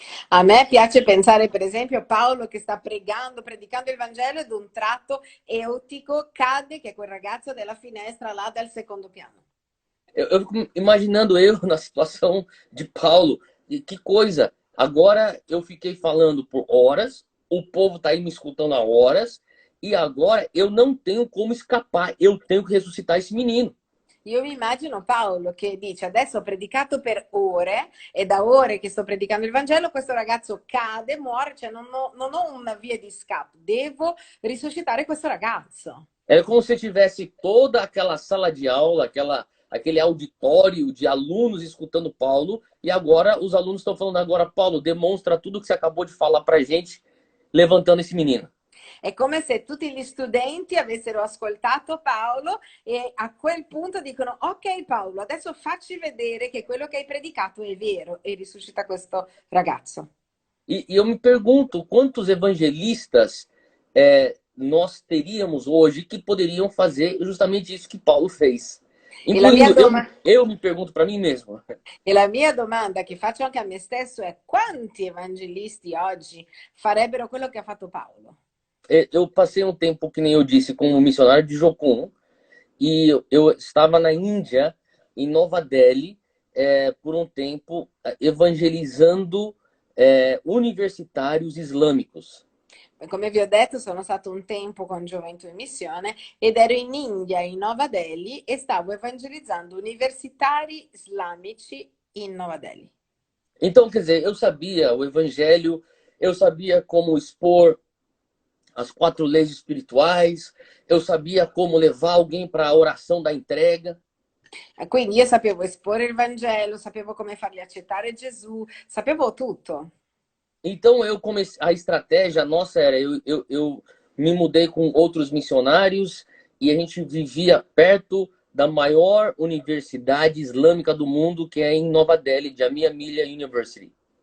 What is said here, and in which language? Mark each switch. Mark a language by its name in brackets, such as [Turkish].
[Italian] A me piace pensare, per esempio, a Paolo che sta predicando il Vangelo ed un tratto Eutico cade, che è quel ragazzo della finestra là dal secondo piano. [Portuguese] Eu fico imaginando eu na situação de Paulo. E que coisa! Agora eu fiquei falando por horas, o povo está aí me escutando há horas, e agora eu não tenho como escapar. Eu tenho que ressuscitar esse menino. [Italian] Io mi immagino Paolo che dice adesso ho predicato per ore e da ore che sto predicando il Vangelo questo ragazzo cade, muore, cioè non ho una via di scappo, devo risuscitare questo ragazzo. [Portuguese] É como se tivesse toda aquela sala de aula, aquele auditório de alunos escutando Paulo, e agora os alunos estão falando agora, Paulo, demonstra tudo que você acabou de falar pra gente, levantando esse menino. [Italian] È come se tutti gli studenti avessero ascoltato Paolo e a quel punto dicono ok Paolo, adesso facci vedere che quello che hai predicato è vero e risuscita questo ragazzo. [Portuguese] E eu me pergunto quantos evangelistas nós teríamos hoje que poderiam fazer justamente isso que Paulo fez. Incluindo, eu me pergunto para mim mesmo. [Italian] E la mia domanda che faccio anche a me stesso è quanti evangelisti oggi farebbero quello che ha fatto Paolo? [Portuguese] Eu passei um tempo, que nem eu disse, como missionário de Jokun, e eu estava na Índia, em Nova Delhi, por um tempo, evangelizando universitários islâmicos. [Italian] Come vi ho detto, sono stato un tempo con Gioventù in Missione ed ero in India, in Nova Delhi, e stavo evangelizzando universitari islamici in Nova Delhi. [Portuguese] Então, quer dizer, eu sabia o evangelho, eu sabia como expor as 4 leis espirituais, eu sabia como levar alguém para a oração da entrega. [Italian] Quindi io sapevo esporre il Vangelo, sapevo come fargli accettare Gesù, sapevo tutto. [Portuguese] Então eu comecei, a estratégia nossa era, eu me mudei com outros missionários e a gente vivia perto da maior universidade islâmica do mundo, que é em Nova Delhi, Jamia Millia University.